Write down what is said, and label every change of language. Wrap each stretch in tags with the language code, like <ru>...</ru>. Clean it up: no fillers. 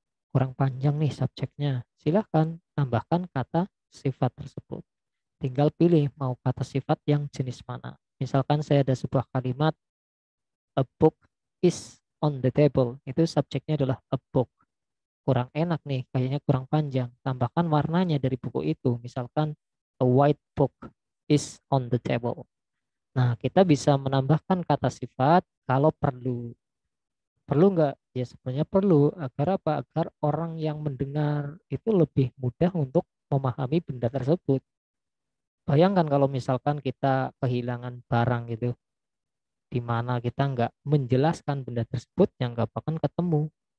<id>Kurang panjang nih subjeknya. Silahkan tambahkan kata sifat tersebut. Tinggal pilih mau kata sifat yang jenis mana. Misalkan saya ada sebuah kalimat,</id> <en>a book is on the table.</en> <id>Itu subjeknya adalah a book. Kurang enak nih, kayaknya kurang panjang. Tambahkan warnanya dari buku itu. Misalkan</id> <en>a white book is on the table.</en> <id>Nah, kita bisa menambahkan kata sifat kalau perlu. Perlu nggak? Ya sebenarnya perlu. Agar apa? Agar orang yang mendengar itu lebih mudah untuk memahami benda tersebut. Bayangkan kalau misalkan kita kehilangan barang gitu, di mana kita nggak menjelaskan benda tersebut, yang nggak akan ketemu.</id>